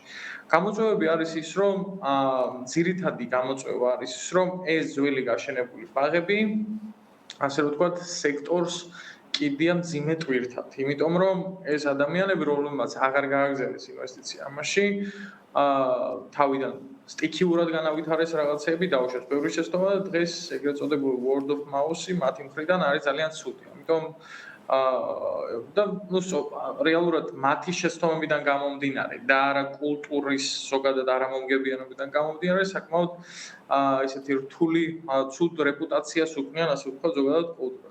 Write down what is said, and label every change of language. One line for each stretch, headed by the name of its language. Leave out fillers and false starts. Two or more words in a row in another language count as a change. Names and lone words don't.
Georgian: გამოწვევები არის ის, რომ ძირითადი გამოწვევა არის ის, რომ ეს ძველი გაშენებული ბაღები, ასე რომ ვთქვათ, სექტორს კიდია მძიმე ტვირთად, იმიტომ რომ ეს ადამიანები, რომლებმაც აღარ გააგზავნეს ინვესტიცია ამაში, თავიდან სტიქიურად განავითარეს რაღაცეები, დაუშვეს ბევრი შეცდომა და დღეს ეგრეთ წოდებული
English: word of mouth-
Georgian: ი მათი მხრიდან არის ძალიან ცუდი. ამიტომ და ნუ რეალურად მათი შეცდომებიდან გამომდინარე და არა კულტურის ზოგადად არამომგებიანობიდან გამომდინარე საკმაოდ ესეთი რთული ცუდ რეპუტაციას უქმნიან ასე ვთქვათ ზოგადად კულტურას.